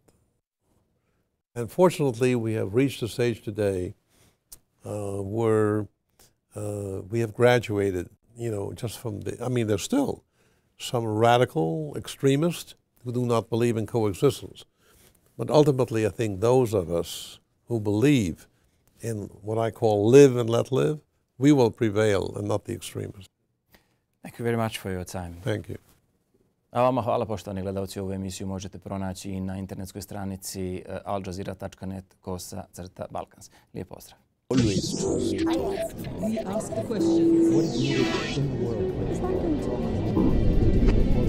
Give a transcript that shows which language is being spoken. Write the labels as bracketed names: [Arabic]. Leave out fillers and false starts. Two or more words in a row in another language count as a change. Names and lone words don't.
[English] And fortunately, we have reached a stage today where we have graduated, you know, just from the, I mean, there's still some radical extremists who do not believe in coexistence. But ultimately, I think those of us who believe in what I call live and let live, we will prevail and not the extremists. Thank you very much for your time. Thank you. [Bosnian] A vama hvala, poštovani gledalci. Ovu emisiju možete pronaći i na internetskoj stranici aljazeera.net/Balkans. Lijep pozdrav. [English] Always trust. We ask the questions. What is needed in the world?